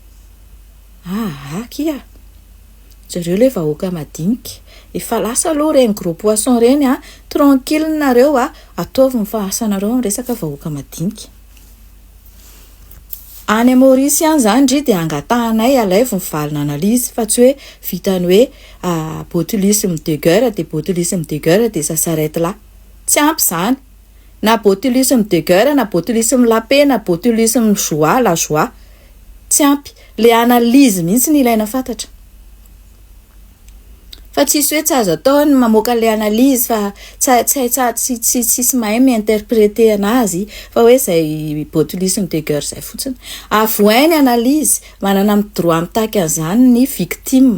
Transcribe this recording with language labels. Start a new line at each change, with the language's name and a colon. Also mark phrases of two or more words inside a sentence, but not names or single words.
Malagasy: kia zareo le vahoaka madinika efa lasa aloha reny
French: gros poisson
Malagasy: reny tranquille nareo ataovy mifahasanareo amin'ny resaka vahoaka madinika. Any Maurice zany ndry de angatahanay alaivo mivalina analyse fa tsy hoe vitany hoe
French: botulisme de guerre de botulisme de guerre de ça s'arrête là.
Malagasy: Tsy ampy zany.
French: Na botulisme de guerre na botulisme la paix na botulisme la joie.
Malagasy: Tsy ampy. Le analyse mihitsy ny ilaina fantatra. Fa tsisy hoe tsy azo atao ny mamoaka le analyse fa tsy mahay mi-interpréter anazy fa hoe zay
French: botulisme de guerre
Malagasy: zay fotsiny. Avoainy analyse manana amin'ny droit mitaky an'izany ny victime.